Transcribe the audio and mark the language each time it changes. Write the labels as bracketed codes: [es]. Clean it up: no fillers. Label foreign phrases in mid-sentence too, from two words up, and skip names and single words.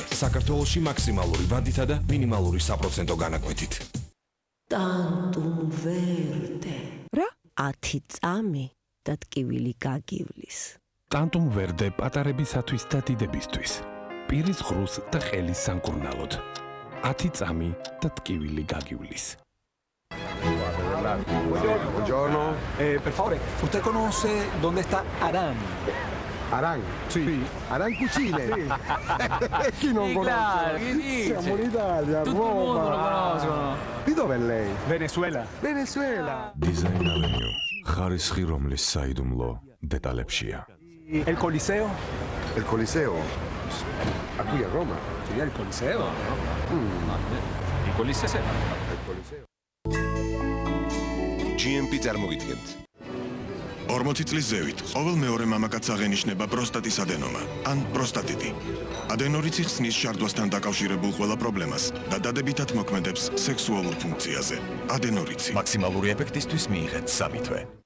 [ka] საქართველოში მაქსიმალური ვადითა და მინიმალური საპროცენტო განაკვეთით. ტანტუმ ვერდე. რა? 10 წამი და ტკივილი გაგივლის. ტანტუმ ვერდე პატარებისათვის და დიდებისთვის. პირის ღრუს და ხელის სამკურნალოდ. 10 წამი და ტკივილი gagivlis. [it] Buongiorno. Per favore, [es] ¿usted conoce dónde está Arán? [it] Arán, sí. Arán Cucine. Chi non conosce? Siamo in Italia, Tutto il mondo lo conoscono. Di dove è lei? Venezuela. Venezuela. Design Avenue. [ka] ხარისხი რომლის საიდუმლო დეტალებშია. [es] El Coliseo? El Coliseo? A qui a Roma? [it] Sì, il Coliseo. Il Coliseo. Il Coliseo. [ka] GMP წარმოგიდგენთ. 40 წლის ზევით ყოველ მეორე მამაკაცს აღენიშნება პროსტატის ადენომა ან პროსტატიტი. ადენორიცი ხსნის შარდვასთან დაკავშირებულ ყველა პრობლემას და დადებითად მოქმედებს სექსუალურ ფუნქციაზე. ადენორიცი. მაქსიმალური ეფექტისთვის მიიღეთ 3 თვე.